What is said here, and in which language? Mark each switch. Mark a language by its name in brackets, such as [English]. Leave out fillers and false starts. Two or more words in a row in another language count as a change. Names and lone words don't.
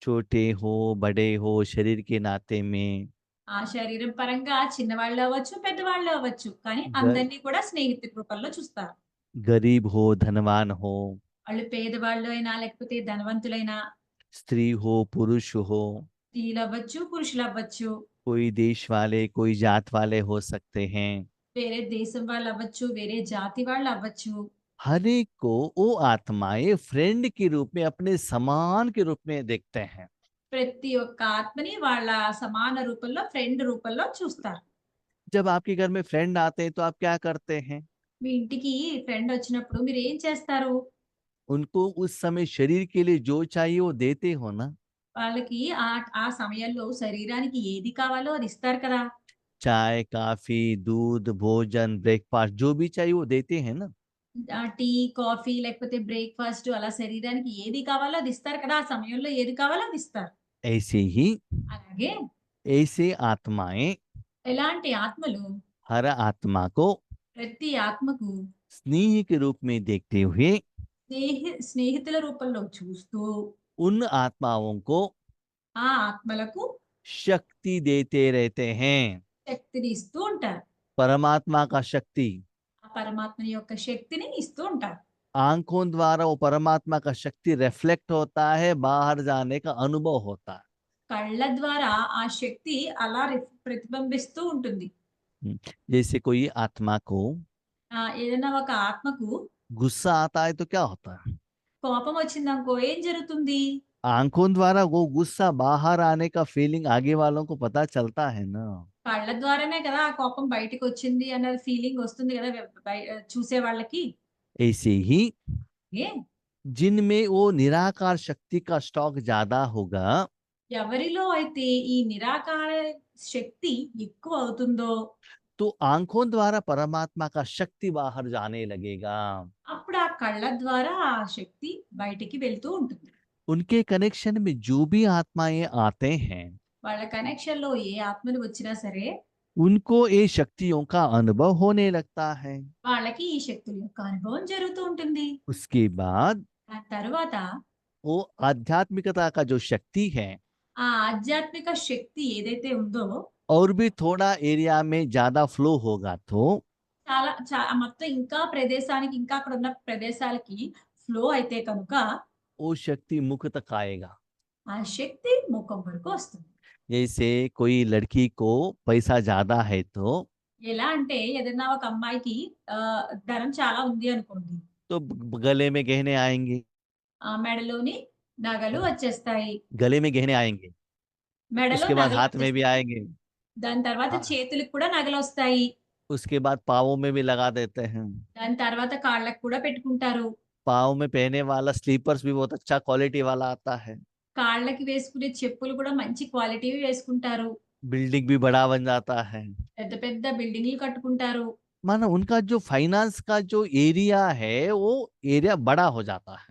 [Hindi] छोटे हो बड़े हो शरीर के नाते में, [Telugu] ఆ శరీరం పరంగా చిన్నవాళ్ళు అవ్వచ్చు, పెద్దవాళ్ళు అవ్వచ్చు. కానీ ग, అందరిని కూడా స్నేహితుల రూపంలో చూస్తారు. [Hindi] गरीब हो धनवान हो, [Telugu] వాళ్ళు పేదవాళ్ళు అయినా, లేకపోతే ధనవంతులైనా, [Hindi] स्त्री हो पुरुष हो, [Telugu] స్త్రీలవ్వచ్చు, పురుషులవ్వచ్చు, [Hindi] कोई देश वाले कोई जात वाले हो सकते हैं। [Telugu] వేరే దేశం వాళ్ళవ్వచ్చు, వేరే జాతి వాళ్ళవ్వచ్చు. [Hindi] हर एक को वो आत्माएं फ्रेंड के रूप में अपने समान के रूप में देखते हैं। [Telugu] ప్రతి ఒక్క ఆత్మని వాళ్ళ సమాన రూపంలో, ఫ్రెండ్ రూపంలో చూస్తారు. [Hindi] जब आपके घर में फ्रेंड आते हैं तो आप क्या करते हैं? [Telugu] మీ ఇంటికి ఫ్రెండొచ్చినప్పుడు మీరేం చేస్తారు? [Hindi] उनको उस समय शरीर के लिए जो चाहिए वो देते हो ना? [Telugu] వాళ్ళకి ఆ సమయంలో శరీరానికి ఏది కావాలో అది ఇస్తారు కదా! [Hindi] चाय कॉफी दूध भोजन ब्रेकफास्ट जो भी चाहिए वो देते हैं ना? [English] tea, coffee [Telugu] లేకపోతే బ్రేక్‌ఫాస్ట్ అలా శరీరానికి ఏది కావాలో అది ఇస్తారు కదా! ఆ సమయంలో ఏది కావాలో అది ఇస్తారు. [Hindi] ऐसे ही [Telugu] అలాగే [Hindi] ऐसे आत्माएं [Telugu] ఎలాంటి ఆత్మలు [Hindi] हर आत्मा को [Telugu] ప్రతి ఆత్మకు [Hindi] स्नेह के रूप में देखते हुए [Telugu] స్నేహితుల రూపంలో చూస్తూ, [Hindi] उन आत्माओं को [Telugu] ఆ ఆత్మలకు [Hindi] शक्ति देते रहते हैं। [Telugu] శక్తిని ఇస్తూ ఉంటారు. [Hindi] परमात्मा का शक्ति [Telugu] ఆ పరమాత్మ యొక్క శక్తిని ఇస్తూ ఉంటారు. [Hindi] आंखों द्वारा वो परमात्मा का शक्ति रिफ्लेक्ट होता है, बाहर जाने का अनुभव होता है। [Telugu] కళ్ళ ద్వారా ఆ శక్తి అలా ప్రతిబింబిస్తూ ఉంటుంది. [Hindi] जैसे कोई आत्मा को [Telugu] ఏదైనా ఒక ఆత్మకు [Hindi] गुस्सा आता है तो क्या होता है? [Telugu] కోపం వచ్చిందనుకో ఏం జరుగుతుంది? [Hindi] आंखों द्वारा वो गुस्सा बाहर आने का फीलिंग आगे वालों को पता चलता है ना? [Telugu] కళ్ళ ద్వారానే కదా ఆ కోపం బయటికొచ్చింది అన్న ఫీలింగ్ వస్తుంది కదా! చూసే వాళ్ళకి. [Hindi] ऐसे ही [Telugu] ఏ [Hindi] जिनमें वो निराकार शक्ति का स्टॉक ज्यादा होगा, [Telugu] ఎవరిలో అయితే ఈ నిరాకార శక్తి ఎక్కువ అవుతుందో, [Hindi] तो आंखों द्वारा परमात्मा का शक्ति बाहर जाने लगेगा। [Telugu] అప్పుడు ఆ కళ్ళ ద్వారా ఆ శక్తి బయటికి వెళ్తూ ఉంటుంది. [Hindi] उनके कनेक्शन में जो भी आत्माएं आते हैं, [Telugu] వాళ్ళ కనెక్షన్‌లో ఏ ఆత్మలు వచ్చినా సరే, [Hindi] उनको ये शक्तियों का अनुभव होने लगता है। [Telugu] వాళ్ళకి ఈ శక్తుల యొక్క అనుభవం జరుగుతూ ఉంటుంది. [Hindi] उसके बाद [Telugu] దాని తరువాత [Hindi] वो ఆధ్యాత్మికता का जो शक्ति है [Telugu] ఆ ఆధ్యాత్మిక శక్తి ఏదైతే ఉందో, [Hindi] और भी थोड़ा एरिया में ज्यादा फ्लो होगा तो [Telugu] మొత్తం ఇంకా ప్రదేశానికి ఇంకా అక్కడున్న ప్రదేశాలకి ఫ్లో అయితే కనుక, [Hindi] वो शक्ति मुख तक आएगा। [Telugu] ఆ శక్తి ముఖం వరకు వస్తుంది. [Hindi] जैसे कोई लड़की को पैसा ज्यादा है तो [Telugu] ఎలా అంటే ఏదైనా ఒక అమ్మాయికి ధనం చాలా ఉంది అనుకోండి. [Hindi] गले में गहने आएंगे, [Telugu] ఆ మెడలోని నగలు వచ్చేస్తాయి. [Hindi] गले में गहने आएंगे, [Telugu] మెడలో [Hindi] उसके बाद हाथ में भी [Telugu] నగలొచ్చేస్తాయి. [Hindi] आएंगे, [Telugu] దాని తర్వాత [Hindi] हाँ, [Telugu] చేతులకు కూడా నగలొస్తాయి. [Hindi] उसके बाद पाँवों में भी लगा देते हैं। [Telugu] దాని తర్వాత కాళ్ళకి కూడా పెట్టుకుంటారు. [Hindi] पाँव में पहने वाला स्लीपर्स भी बहुत अच्छा क्वालिटी वाला आता है। [Telugu] కాళ్ళకి వేసుకునే చెప్పులు కూడా మంచి క్వాలిటీవి వేసుకుంటారు. [Hindi] बिल्डिंग भी बड़ा बन जाता है। [Telugu] పెద్ద పెద్ద బిల్డింగులు కట్టుకుంటారు. [Hindi] मानो उनका जो फाइनेंस का जो एरिया है वो एरिया बड़ा हो जाता है।